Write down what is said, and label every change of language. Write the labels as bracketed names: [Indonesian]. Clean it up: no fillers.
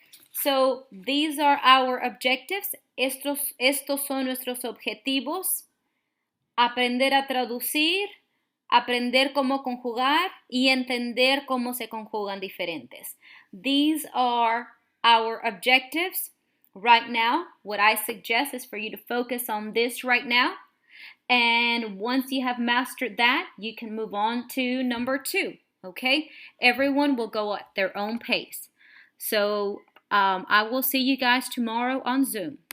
[English] So, these are our objectives. [Spanish] Estos son nuestros objetivos. Aprender a traducir, aprender cómo conjugar y entender cómo se conjugan diferentes. [English] These are our objectives. Right now, what I suggest is for you to focus on this right now. And once you have mastered that, you can move on to number 2, okay? Everyone will go at their own pace. So I will see you guys tomorrow on Zoom.